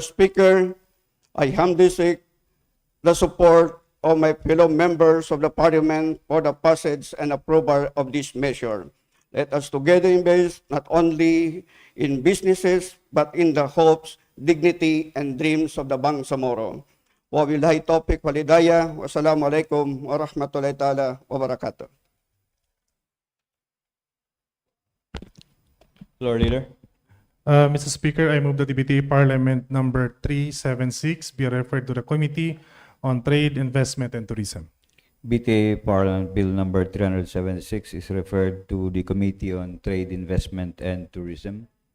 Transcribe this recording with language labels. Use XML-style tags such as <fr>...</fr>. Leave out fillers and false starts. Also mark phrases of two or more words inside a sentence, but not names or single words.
<en>Speaker, I humbly seek the support of my fellow members of the Parliament for the passage and approval of this measure. Let us together invest not only in businesses, but in the hopes, dignity, and dreams of the Bangsamoro.</en> <ar>وبالله التوفيق والهداية. والسلام عليكم ورحمة الله تعالى وبركاته.</ar> <en>Floor Leader. Mr. Speaker, I move that the BTA Parliament number 376 be referred to the Committee on Trade, Investment, and Tourism. BTA Parliament Bill number 376 is referred to the Committee on Trade, Investment, and Tourism.</en>